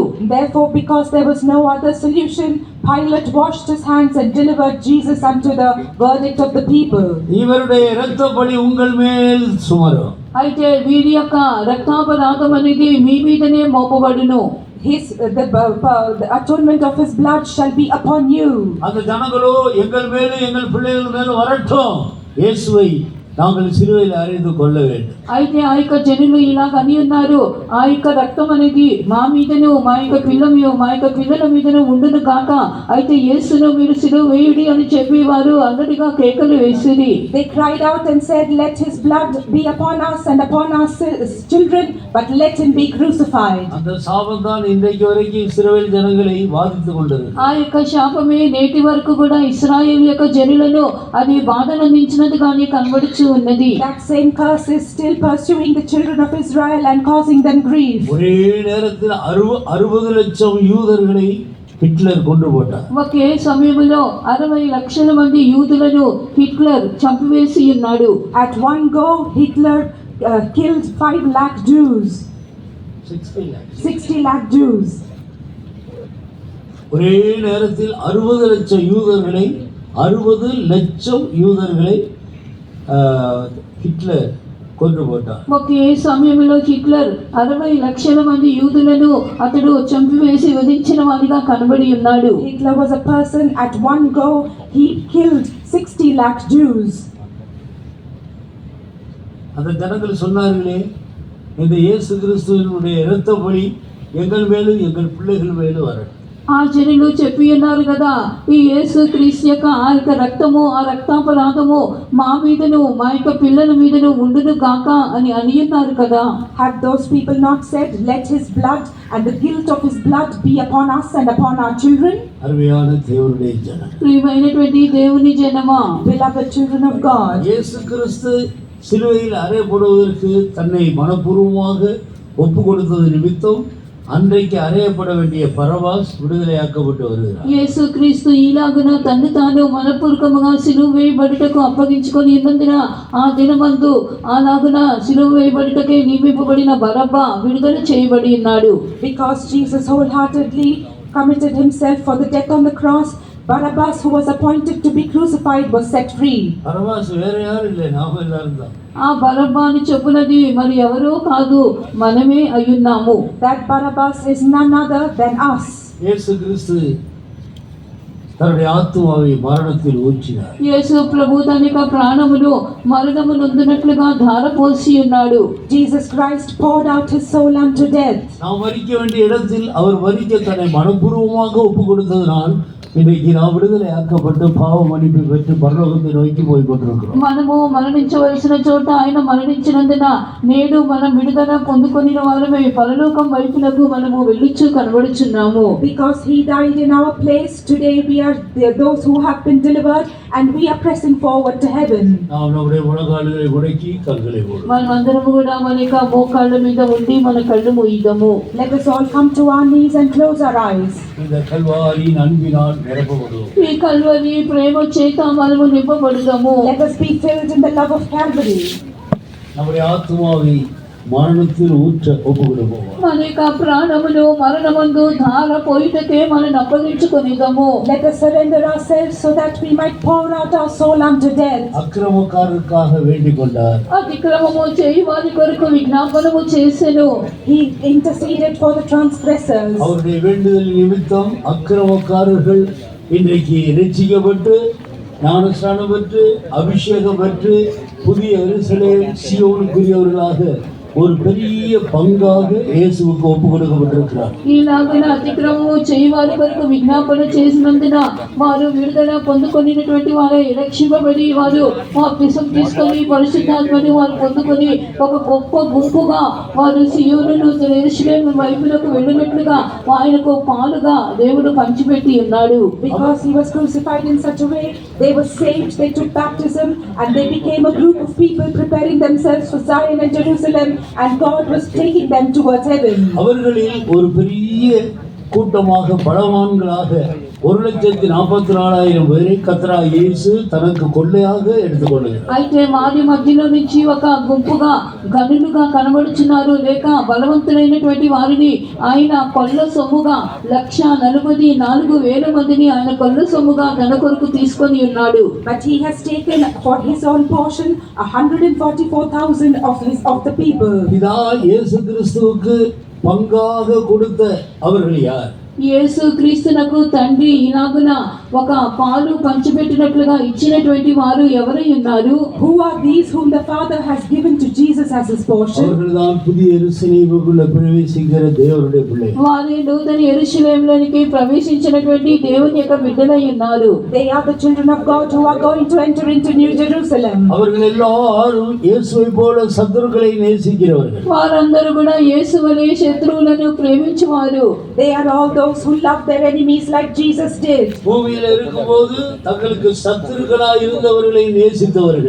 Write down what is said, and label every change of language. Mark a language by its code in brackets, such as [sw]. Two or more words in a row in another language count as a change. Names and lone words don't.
[en] Therefore, because there was no other solution, Pilate washed his hands and delivered Jesus unto the verdict of the people. [ta] இவருடைய இரத்தப்பழி உங்கள் மேல் சுமரும். [te] అయితే వీరి యొక్క రక్తాపరాధం అనేది మీ మీదనే మోపబడును. [en] The atonement of his blood shall be upon you. [ta] அந்த ஜனங்களோ எங்கள் மேலும் எங்கள் பிள்ளைகள் மேலும் வரட்டும், இயேசுவை நாங்கள் சிலுவையில் அறைந்து கொள்ள வேண்டும். [te] అయితే ఆ యొక్క జనులు ఇలాగ అని ఉన్నారు, ఆ యొక్క రక్తం అనేది మా మీదను మా యొక్క పిల్లల మీదను ఉండును కాక, అయితే యేసును మీరు సిలువ వేయుడి అని చెప్పి వారు అందరిగా కేకలు వేసిరి. [en] They cried out and said, "Let his blood be upon us and upon our children, but let him be crucified." [ta] அந்த சாபம் தான் இன்றைக்கு வரைக்கும் இஸ்ரவேல் ஜனங்களை బాధిத்து கொண்டது. [te] ఆ యొక్క శాపమే నేటి వరకు కూడా ఇశ్రాయేలు యొక్క జనులను అది బాధనందించినదిగానే కనబడుచు ఉన్నది. [en] That same curse is still pursuing the children of Israel and causing them grief. [ta] ஒரே நேரத்தில் 60 லட்சம் யூதர்களை హిట్లర్ கொண்டு போட்டார். [te] ఒకే సమయంలో 60 లక్షల మంది యూదులను హిట్లర్ చంపివేసి ఉన్నాడు. [en] At one go, Hitler killed 5 lakh Jews. 60 lakh Jews. [ta] ஒரே நேரத்தில் 60 லட்சம் யூதர்களை హిట్లర్ கொன்று போட்டார். [te] ఒకే సమయంలో హిట్లర్ 60 లక్షల మంది యూదులను అతడు చంపివేసి వధించిన వాడిగా కనబడి ఉన్నాడు. [en] Hitler was a person, at one go he killed 60 lakh Jews. [ta] அந்த ஜனங்கள் சொன்னார்களே, இந்த இயேசு கிறிஸ்துவினுடைய இரத்தப்பழி எங்கள் மேலும் எங்கள் பிள்ளைகள் மேலும் வரட்டும். [te] ఆ జనులు చెప్పి ఉన్నారు కదా, ఈ యేసు క్రీస్తు యొక్క ఆ యొక్క రక్తము, ఆ రక్తాపరాధము మా మీదను మా యొక్క పిల్లల మీదను ఉండును గాక అని ఉన్నారు కదా. [en] Have those people not said, let his blood and the guilt of his blood be upon us and upon our children? [ta] அருமையான தேவனுடைய ஜனம், [te] ప్రియమైనటువంటి దేవుని జనమా, [en] Beloved children of God, [ta] இயேசு கிறிஸ்து சிலுவையில் அறையப்படுவதற்கு தன்னை மனப்பூர்வமாக ஒப்பு கொடுத்தது நிமித்தம் அன்றைக்கு அறையப்பட வேண்டிய பரபாஸ் விடுதலையாக்கப்பட்டு வருகிறார். [te] యేసు క్రీస్తు ఈలాగున తన్ను తాను మనపూర్వకముగా సిలువ వేయబడుటకు అప్పగించుకొని ఉన్నందున ఆ దినమందు అలాగున సిలువ వేయబడుటకే నియమింపబడిన బరబ్బా విడుదల చేయబడి ఉన్నాడు. [en] because Jesus wholeheartedly committed himself for the death on the cross, Barabbas, who was appointed to be crucified, was set free. [ta] பரபாஸ் வேற யாரும் இல்லை, நாம எல்லாரும் தான். [te] ఆ బరబ్బాని చెప్పునది మరి ఎవరో కాదు, మనమే అయ్యున్నాము. [en] That Barabbas is none other than us. [ta] இயேசு கிறிஸ்து தன்னுடைய ஆத்துமாவை மரணத்தில் ஊற்றினார். [te] యేసు ప్రభు తన యొక్క ప్రాణమును మరణము నొందినట్లుగా ధారపోసి ఉన్నాడు. [en] Jesus Christ poured out his soul unto death. [ta] நாம் மரிக்க வேண்டிய இடத்தில் அவர் மரிக்க தன்னை மனப்பூர்வமாக ஒப்பு கொடுத்ததனால் இன்றைக்கு நாம் விடுதலை ஆக்கப்பட்டு பாவ மன்னிப்பு பெற்று பரலோகத்தை நோக்கி போய் கொண்டிருக்கிறோம். [te] మనము మరణించవలసిన చోట ఆయన మరణించినందున నేడు మనం విడుదల పొందుకొని వారమే పరలోకం వైపునకు మనము వెళ్ళుచు కనబడుచున్నాము. [en] Because he died in our place, today we are those who have been delivered and we are pressing forward to heaven. [ta] நாம் நம்முடைய முழங்கால்களை உடைக்கி கண்களை மூடுவோம். [te] మనమందరము కూడా మన యొక్క మోకాళ్ళ మీద ఉండి మన కళ్ళు మూయిద్దాము. [en] Let us all come to our knees and close our eyes. [ta] இந்த கல்வாரியின் அன்பினால் நிரப்பப்படுவோம். [te] ఈ కల్వరి ప్రేమ చేత మనము నింపబడుదాము. [en] Let us be filled in the love of Calvary. [ta] நம்முடைய ஆத்துமாவை மரணத்தில் ஊற்ற ஒப்பு கொடுப்போம். [te] మన యొక్క ప్రాణమును మరణమందు ధార పోయిటకే మనం అప్పగించుకొనిదాము. [en] Let us surrender ourselves so that we might pour out our soul unto death. [ta] அக்கிரமக்காரருக்காக வேண்டிக் கொண்டார். [te] అతిక్రమము చేయి వారి కొరకు విజ్ఞాపనము చేసెను. [en] He interceded for the transgressors. [ta] அவருடைய வேண்டுதல் நிமித்தம் அக்கிரமக்காரர்கள் இன்றைக்கு ரட்சிக்கப்பட்டு ஞானஸ்நானம் பெற்று அபிஷேகம் பெற்று புதிய எருசலேம் சீயோனுக்குரியவர்களாக ஒரு பெரிய பங்காக இயேசுவுக்கு ஒப்பு கொடுக்கப்பட்டிருக்கிறார். [te] ఈలాగన అతిక్రమము చేయవారి కొరకు విజ్ఞాపన చేసినందున వారు విడుదల పొందుకొనినటువంటి వారే రక్షింపబడి వారు బాప్తిసం తీసుకొని పరిశుద్ధాత్మని వారు పొందుకొని ఒక గొప్ప గుంపుగా వారు సియోనును యెరూషలేము వైపునకు వెళ్ళినట్లుగా ఆయనకు పాలుగా దేవుడు పంచిపెట్టి ఉన్నాడు. [en] Because he was crucified in such a way, they were saved, they took baptism, and they became a group of people preparing themselves for Zion and Jerusalem, and God was taking them towards heaven. [ta] அவர்களில் ஒரு பெரிய கூட்டமாக பலவான்களாக 1,44,000 பேரை கர்த்தராகிய இயேசு தனக்கு கொள்ளையாக எடுத்துக்கொள்கிறார். [te] అయితే వారి మధ్యలో నుంచి ఒక గుంపుగా గనులుగా కనబడుచున్నారు, లేక బలవంతులైనటువంటి వారిని ఆయన కొల్ల సొమ్ముగా 144,000 మందిని ఆయన కొల్ల సొమ్ముగా తన కొరకు తీసుకొని ఉన్నాడు. [en] But he has taken for his own portion 144,000 of the people. [ta] இதா இயேசு கிறிஸ்துவுக்கு பங்காக கொடுத்த அவர்கள் யார்? [te] యేసు క్రీస్తునకు తండ్రి ఇలాగున ఒక పాలు పంచిపెట్టినట్లుగా ఇచ్చినటువంటి వారు ఎవరై ఉన్నారు? [en] Who are these whom the Father has given to Jesus as his portion? [ta] அவர்கள்தான் புதிய எருசலேமுக்குள்ள பிரவேசிக்கிற தேவனுடைய பிள்ளைகள். [te] వారి నూతన యెరూషలేములోనికి ప్రవేశించినటువంటి దేవుని యొక్క బిడ్డలై ఉన్నారు. [en] They are the children of God who are going to enter into New Jerusalem. [ta] அவர்கள் எல்லாரும் இயேசுவை போல சத்துருக்களை நேசிக்கிறவர்கள். [te] వారందరూ కూడా యేసు వలె శత్రువులను ప్రేమించువారు. [en] They are all those who love their enemies like Jesus did. [ta] பூமியில இருக்கும்போது தங்களுக்கு சத்துருக்களாய் இருந்தவர்களை நேசித்தவர்கள்.